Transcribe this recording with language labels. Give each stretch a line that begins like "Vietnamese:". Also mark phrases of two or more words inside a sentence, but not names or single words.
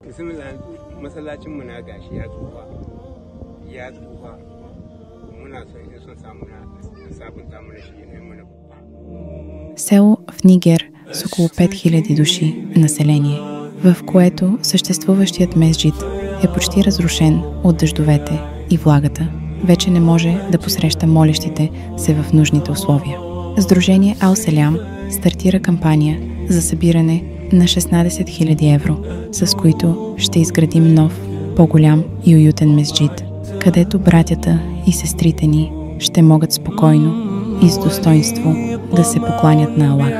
Hausa: Masallacinmu na gashi ya tsufa muna son in son samu na sabunta mana shi ya mana babba.
Bulgarian: Село в Нигер с около 5000 души население, в което съществуващият месджид е почти разрушен от дъждовете и влагата. Вече не може да посреща молещите се в нужните условия. Сдружение Ал-Селям стартира кампания за събиране на 16 000 евро, с които ще изградим нов, по-голям и уютен месджид, където братята и сестрите ни ще могат спокойно и с достоинство да се покланят на Аллах.